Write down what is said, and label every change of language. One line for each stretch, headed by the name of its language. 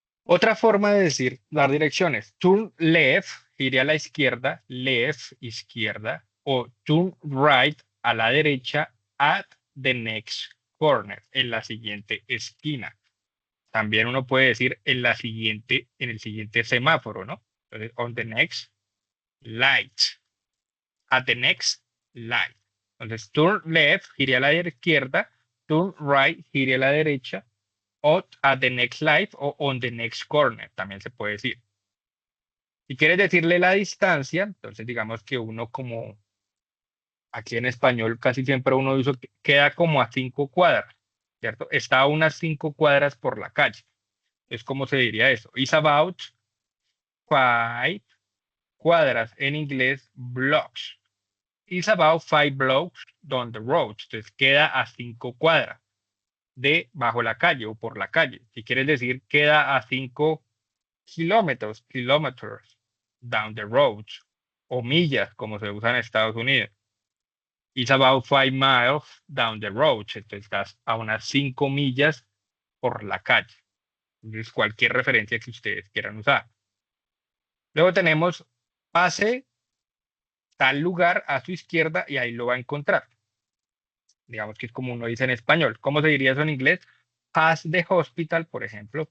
Spanish: Otra forma de decir, dar direcciones.
English: Turn left,
Spanish: gire a la izquierda, left, izquierda, o
English: turn right,
Spanish: a la derecha,
English: at the next corner,
Spanish: en la siguiente esquina. También uno puede decir en el siguiente semáforo, ¿no?
English: Entonces, on the next light, at the next light.
Spanish: Entonces,
English: turn left,
Spanish: gire a la izquierda,
English: turn right,
Spanish: gire a la derecha, o
English: at the next light
Spanish: o
English: on the next corner,
Spanish: también se puede decir. Si quieres decirle la distancia, entonces digamos que uno como aquí en español casi siempre uno usa queda como a 5 cuadras, ¿cierto? Está a unas 5 cuadras por la calle. Es como se diría eso.
English: It's about 5
Spanish: cuadras en inglés,
English: blocks. It's about 5 blocks down the road.
Spanish: Entonces queda a 5 cuadras de bajo la calle o por la calle. Si quieres decir queda a 5 kilómetros
English: down the road,
Spanish: o millas, como se usa en Estados Unidos.
English: It's about 5 miles down the road.
Spanish: Entonces estás a unas 5 millas por la calle. Entonces, cualquier referencia que ustedes quieran usar. Luego tenemos pase tal lugar a su izquierda y ahí lo va a encontrar. Digamos que es como uno dice en español. ¿Cómo se diría eso en inglés?
English: Pass the hospital,
Spanish: por ejemplo.